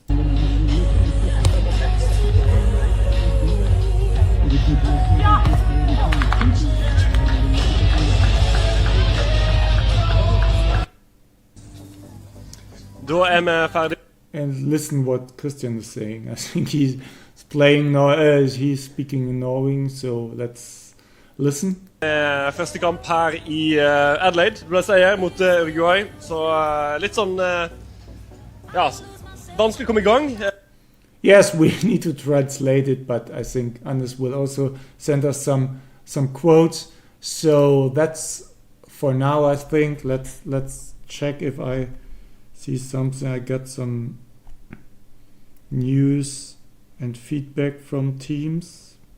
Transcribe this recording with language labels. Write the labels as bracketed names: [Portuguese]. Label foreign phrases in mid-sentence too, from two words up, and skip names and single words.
[Swedish] Då är vi färdiga. [English] And listen what Christian is saying. I think he's playing he's speaking in Norwegian, so let's listen. [Norwegian] Første kamp her i Adelaide, det ble seier mot Uruguay. Så litt sånn ja, vanskelig å komme i gang. [English] Yes, we need to translate it, but I think Anders will also send us some quotes. So that's for now, I think. Let's check if I see something. I got some news and feedback from teams.